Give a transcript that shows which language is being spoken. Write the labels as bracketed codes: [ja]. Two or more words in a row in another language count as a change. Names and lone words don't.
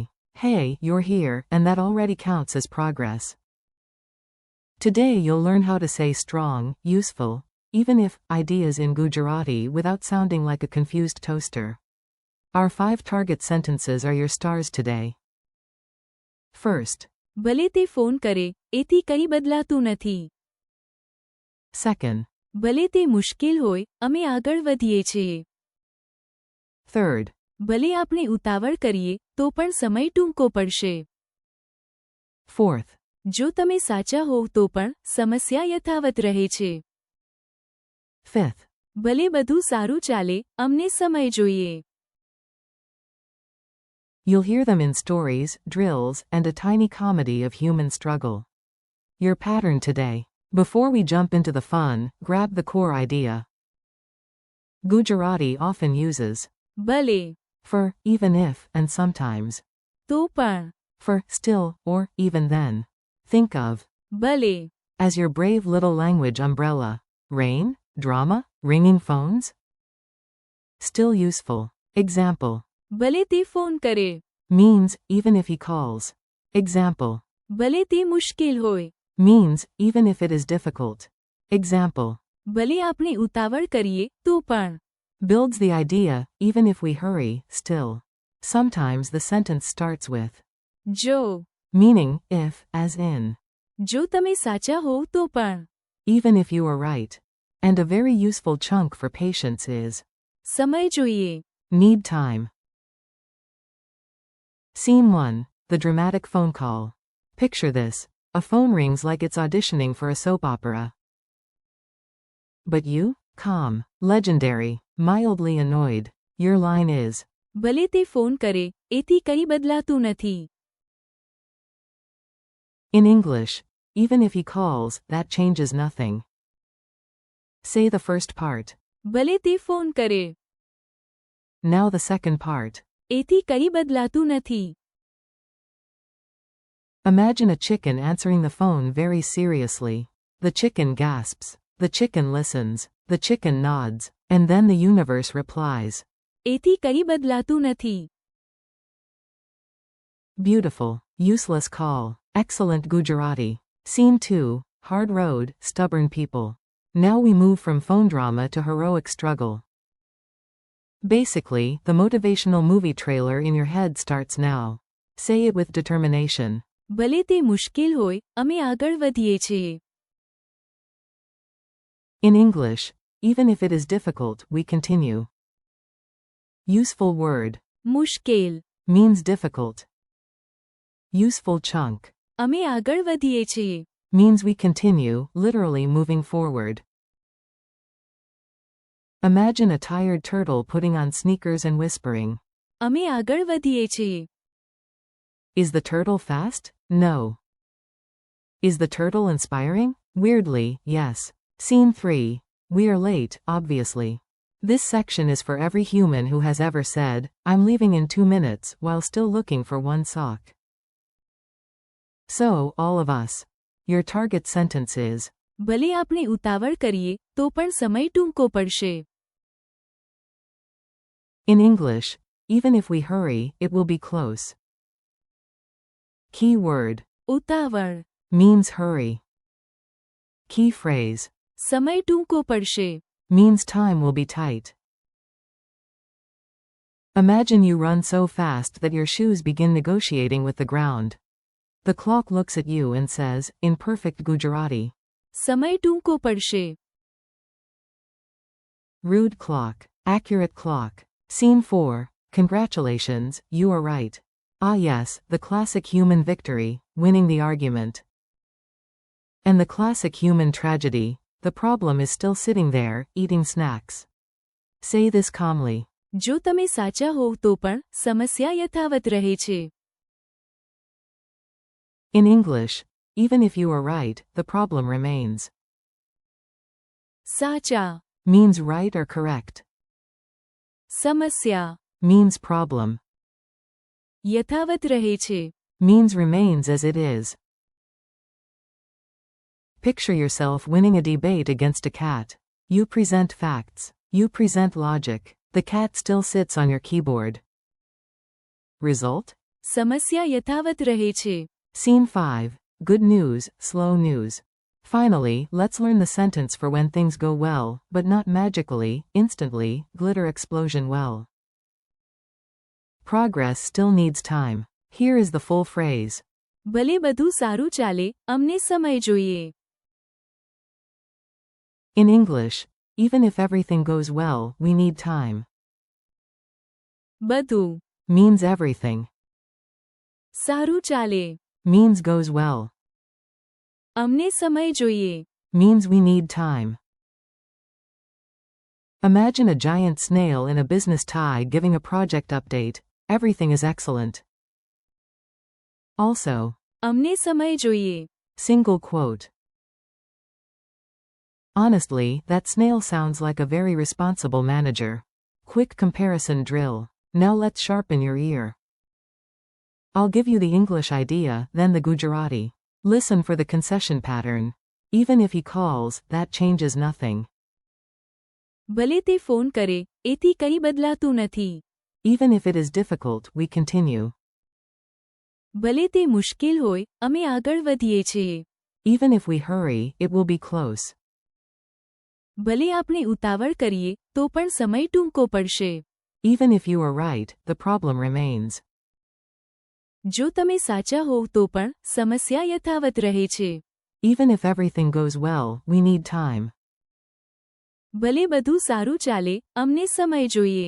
[en] Hey, you're here, and that already counts as progress. Today you'll learn how to say strong, useful, even if ideas in Gujarati without sounding like a confused toaster. Our 5 target sentences are your stars today. First. [gu] ભલે તે ફોન કરે, એથી કંઈ બદલાતું નથી. [en] Second. [gu] ભલે તે મુશ્કેલ હોય, અમે આગળ વધીએ છીએ. [en] Third. [gu] ભલે આપણે ઉતાવળ કરીએ, તો પણ સમય ટૂંકો પડશે. [en] Fourth. [gu] જો તમે સાચા હોવ તો પણ સમસ્યા યથાવત રહે છે. [en] Fifth. [gu] ભલે બધું સારું ચાલે, અમને સમય જોઈએ. [en] You'll hear them in stories, drills, and a tiny comedy of human struggle. Your pattern today. Before we jump into the fun, grab the core idea. Gujarati often uses ભલે. for, even if, and sometimes [gu] તો પણ. [en] for, still, or even then. Think of ભલે. as your brave little language umbrella. Rain, drama, ringing phones? Still useful. Example. [gu] ભલે તે ફોન કરે. [en] Means, even if he calls. Example. [gu] ભલે તે મુશ્કેલ હોય. [en] Means, even if it is difficult. Example. [gu] ભલે આપણે ઉતાવળ કરીએ, તો પણ. [en] Builds the idea, even if we hurry, still. Sometimes the sentence starts with જો. meaning, if, as in. [gu] જો તમે સાચા હોવ તો પણ. [en] Even if you are right. And a very useful chunk for patience is [gu] સમય જોઈએ. [en] need time. Scene 1. The dramatic phone call. Picture this. A phone rings like it's auditioning for a soap opera. But you? Calm. Legendary. Mildly annoyed. Your line is [gu] ભલે તે ફોન કરે, એથી કંઈ બદલાતું નથી. [en] in English. Even if he calls, that changes nothing. Say the first part. [gu] ભલે તે ફોન કરે, [en] Now the second part. [gu] એથી કંઈ બદલાતું નથી. [en] Imagine a chicken answering the phone very seriously. The chicken gasps. The chicken listens. The chicken nods. And then the universe replies. [gu] એથી કંઈ બદલાતું નથી. [en] Beautiful. Useless call. Excellent Gujarati. Scene 2. Hard road, stubborn people. Now we move from phone drama to heroic struggle. Basically, the motivational movie trailer in your head starts now. Say it with determination. [gu] ભલે તે મુશ્કેલ હોય, અમે આગળ વધીએ છીએ. [en] In English, even if it is difficult, we continue. Useful word. મુશ્કેલ. Means difficult. Useful chunk. [gu] અમે આગળ વધીએ છીએ. [en] Means we continue, literally moving forward. Imagine a tired turtle putting on sneakers and whispering. [gu] અમે આગળ વધીએ છીએ. [en] Is the turtle fast? No. Is the turtle inspiring? Weirdly, yes. Scene 3. We are late, obviously. This section is for every human who has ever said, I'm leaving in 2 minutes, while still looking for one sock. So, all of us. Your target sentence is [gu] ભલે આપણે ઉતાવળ કરીએ, તો પણ સમય ટૂંકો પડશે. [en] in English. Even if we hurry, it will be close. Key word. ઉતાવળ. Means hurry. Key phrase. [gu] સમય ટૂંકો પડશે. [en] Means time will be tight. Imagine you run so fast that your shoes begin negotiating with the ground. The clock looks at you and says, in perfect Gujarati, [gu] સમય ટૂંકો પડશે. [en] rude clock, accurate clock. Scene 4. Congratulations, you are right. Ah yes, the classic human victory, winning the argument. And the classic human tragedy, the problem is still sitting there, eating snacks. Say this calmly. [gu] જો તમે સાચા હોવ તો પણ સમસ્યા યથાવત રહે છે. [en] In English, even if you are right, the problem remains. સાચા. Means right or correct. સમસ્યા. Means problem. [gu] યથાવત રહે છે. [en] Means remains as it is. Picture yourself winning a debate against a cat. You present facts. You present logic. The cat still sits on your keyboard. Result? [gu] સમસ્યા યથાવત રહે છે. [en] Scene 5. Good news, slow news. Finally, let's learn the sentence for when things go well, but not magically, instantly, glitter explosion well. Progress still needs time. Here is the full phrase. [gu] ભલે બધું સારું ચાલે, અમને સમય જોઈએ. [en] In English, even if everything goes well, we need time. બધું Means everything. [gu] સારું ચાલે. [en] Means goes well. [gu] અમને સમય જોઈએ. [en] Means we need time. Imagine a giant snail in a business tie giving a project update. Everything is excellent. Also, [gu] અમને સમય જોઈએ. [en] single quote. Honestly, that snail sounds like a very responsible manager. Quick comparison drill. Now let's sharpen your ear. I'll give you the English idea, then the Gujarati. Listen for the concession pattern. Even if he calls, that changes nothing. [gu] ભલે તે ફોન કરે, એથી કંઈ બદલાતું નથી. [en] Even if it is difficult, we continue. [gu] ભલે તે મુશ્કેલ હોય, અમે આગળ વધીએ છીએ. [en] Even if we hurry, it will be close. [gu] ભલે આપણે ઉતાવળ કરીએ, તો પણ સમય ટૂંકો પડશે. [en] Even if you are right, the problem remains. [gu] જો તમે સાચા હોવ તો પણ સમસ્યા યથાવત રહે છે. [en] Even if everything goes well, we need time. [gu] ભલે બધું સારું ચાલે, અમને સમય જોઈએ.